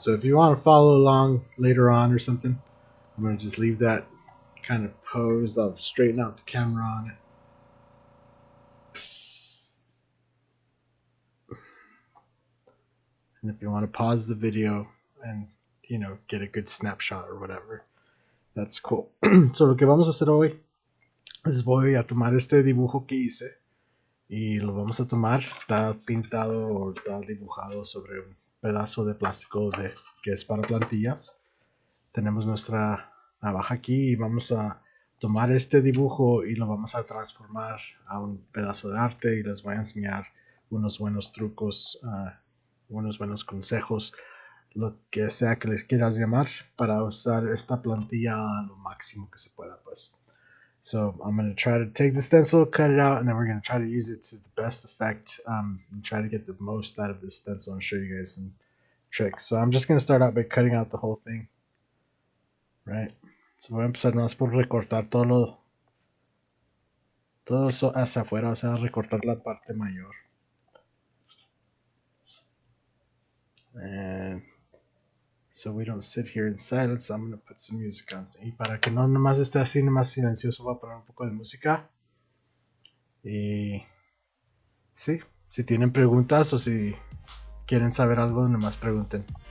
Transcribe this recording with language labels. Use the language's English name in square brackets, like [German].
[English] So if you want to follow along later on or something, I'm going to just leave that kind of posed. I'll straighten out the camera on it. And if you want to pause the video and, get a good snapshot or whatever, that's cool. [Spanish] So lo que vamos a hacer hoy es voy a tomar este dibujo que hice y lo vamos a tomar. Está pintado o está dibujado sobre un pedazo de plástico que es para plantillas. Tenemos nuestra navaja aquí y vamos a tomar este dibujo y lo vamos a transformar a un pedazo de arte, y les voy a enseñar unos buenos trucos, unos buenos consejos, lo que sea que les quieras llamar, para usar esta plantilla a lo máximo que se pueda, pues. [English] So I'm going to try to take the stencil, cut it out, and then we're going to try to use it to the best effect, and try to get the most out of this stencil and show you guys some tricks. So I'm just going to start out by cutting out the whole thing. Right. [Spanish] So voy a empezar más por recortar todo eso hacia afuera, o sea, recortar la parte mayor. [English] And so we don't sit here in silence, I'm going to put some music on. [Spanish] Y para que no nomás esté así, nomás silencioso, voy a poner un poco de música. Y sí, si tienen preguntas o si quieren saber algo, nomás pregunten.